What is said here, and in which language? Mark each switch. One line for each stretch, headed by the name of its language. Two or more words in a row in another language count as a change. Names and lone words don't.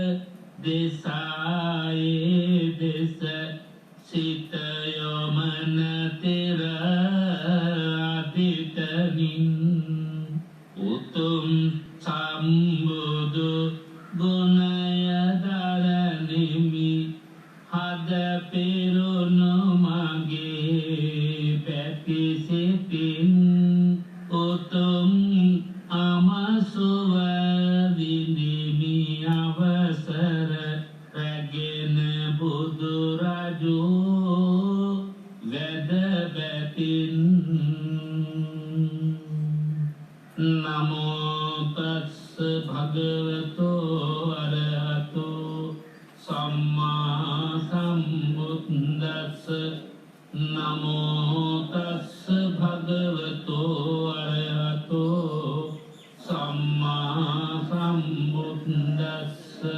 Sinhala: දෙසායේ දෙස සිත යොමන තෙර අදිතනින් උතුම් සම්බුදු ගුණය දරනිමි හද පෙරුණු මගේ පැති සිතින් උතුම් අමසුව විඳිමි අවසර රැගෙන බුදු රජු වැද බැතින්
Pali: නමෝ තස්ස භගවතෝ අරහතෝ සම්මා සම්බුද්දස්ස නමෝ තස්ස භගවතෝ අරහතෝ සම්මා සම්බුද්දස්ස